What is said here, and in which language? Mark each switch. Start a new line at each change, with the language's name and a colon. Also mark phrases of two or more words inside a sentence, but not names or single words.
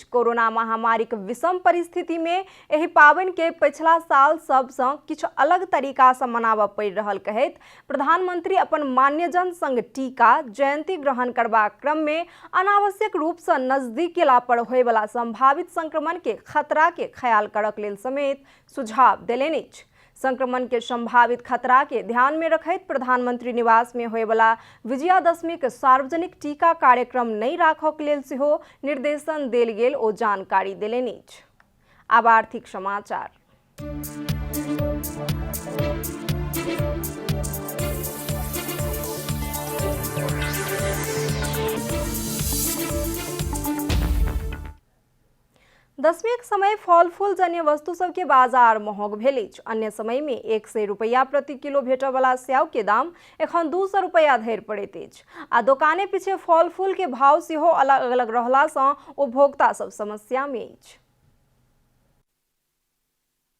Maithili: कोरोना महामारी के विषम परिस्थिति में एहि पाबनि के पिछला साल सब सँ किछु अलग तरीका से मनाबऽ पड़ि रहल कहैत प्रधानमंत्री अपन मान्यजन संग टीका, जयंती ग्रहण करबाक क्रम में अनावश्यक रूप से नजदीक गेला पर होय वाला संभावित संक्रमण के खतरा के ख्याल करक लेल समेत सुझाव देलनि अछि। संक्रमण के संभावित खतरा के ध्यान में रखैत प्रधानमंत्री निवास में होय वाला विजयादशमी के सार्वजनिक टीका कार्यक्रम नहीं राखक लेल सेहो निर्देशन देल गेल ओ जानकारी देलनि अछि। आब आर्थिक समाचार। दशमी के समय फल फूल जन्य वस्तु सब के बाजार महग भेल अछि। अन्य समय में 100 रुपया प्रति किलो भेटय वाला सेव के दाम एखन 200 रुपया धरि पड़ैत अछि आ दोकाने पीछे फल फूल के भाव सेहो अलग अलग रहला सँ उपभोक्ता सब समस्या में अछि।